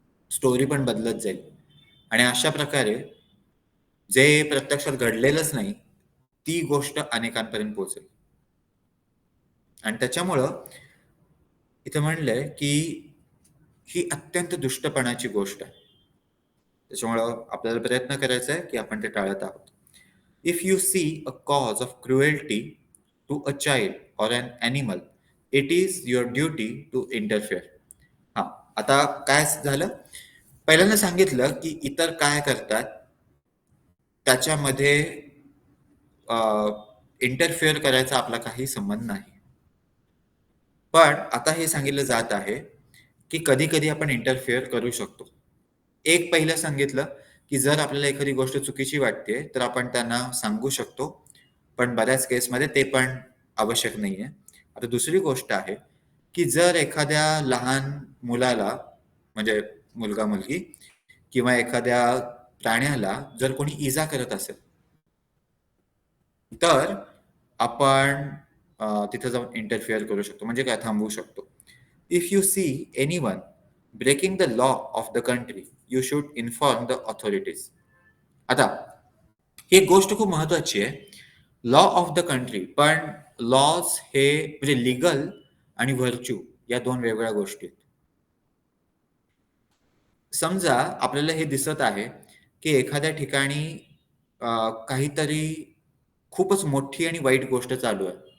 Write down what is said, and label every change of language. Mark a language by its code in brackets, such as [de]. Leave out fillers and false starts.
[mr] Story पण बदलत जाईल. आणि अशा प्रकारे जे प्रत्यक्षात घडलेलंच नाही, ती गोष्ट अनेकांपर्यंत पोहोचेल. आणि त्याच्यामुळं इथं म्हणलंय, की ही अत्यंत दुष्टपणाची गोष्ट आहे. त्याच्यामुळं आपल्याला प्रयत्न करायचा आहे, की आपण ते टाळत आहोत. [en] If you see a cause of cruelty to a child or an animal, it is your duty to interfere. [mr] हां, आता काय झालं? पहिल्यांदा सांगितलं, की इतर काय करतात, त्याच्यामध्ये इंटरफिअर करायचा आपला काही संबंध नाही. पण आता हे सांगितलं जात आहे, की कधी-कधी आपण इंटरफिअर करू शकतो. एक पहिलं सांगितलं, की जर आपल्याला एखादी गोष्ट चुकीची वाटते, तर आपण त्यांना सांगू शकतो. पण बऱ्याच केसमध्ये ते पण आवश्यक नाहीये. आता दुसरी गोष्ट आहे, की जर एखाद्या लहान मुलाला, म्हणजे मुलगा-मुलगी किंवा एखाद्या प्राण्याला जर कोणी इजा करत असेल, तर आपण तिथे जाऊन इंटरफिअर करू शकतो. म्हणजे काय, थांबवू शकतो. [en] If you see anyone breaking the law of the country, you should inform the authorities. [mr] आता ही गोष्ट खूप महत्वाची आहे. [en] law of the country, [mr] पण लॉज हे म्हणजे लीगल आणि व्हर्च्यू या दोन वेगवेगळ्या गोष्टी आहेत. समजा आपल्याला हे दिसत आहे, की एखाद्या ठिकाणी काहीतरी खूपच मोठी आणि वाईट गोष्ट चालू आहे.